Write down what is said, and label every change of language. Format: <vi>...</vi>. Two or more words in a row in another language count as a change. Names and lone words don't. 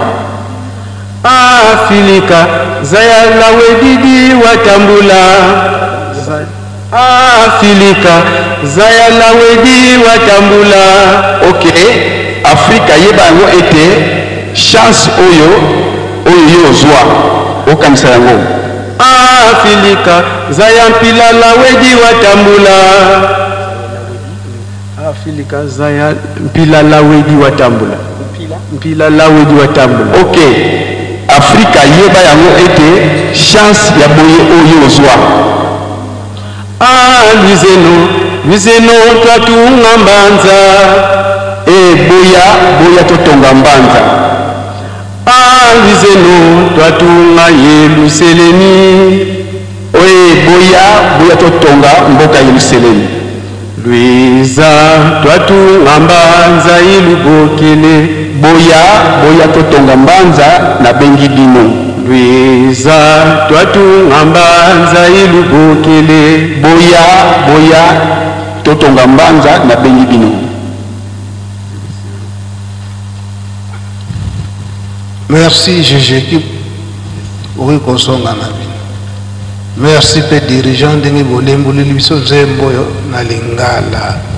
<kg>Afrika zayala wedidi watambula. Afrika zayala wedi watambula.</kg> <ln>Ok, Afrika yeba yango ete chance oyo yo zwa okanisa yango.</ln> <kg>Afrika zayampila la wedi watambula. Afrika zayampila la wedi watambula. Mpila la wedi watambula.</kg> <ln>Ok, Afrika yeba yango ete chance ya boye oyo zwa.</ln> <kg>Luzeno twatunga mbanza.</kg> <ln>Boya totonga mbanza.</ln> <kg>Luzeno twatunga Yerusalemu.</kg> <ln>Boya totonga mboka Yerusalemu.</ln> <kg>Luiza twatunga mbanza ilubokele.</kg> <ln>Boya totonga mbanza na bengi bino.</ln> <kg>Luiza twatunga mbanza ilubokele.</kg> <ln>Boya totonga mbanza na bengi bino.</ln> <fr>Merci Jésus oui</fr> <ln>kosonga na bino. Merci pe dirigeant ndenge bolembuleli biso nzembo na lingala.</ln>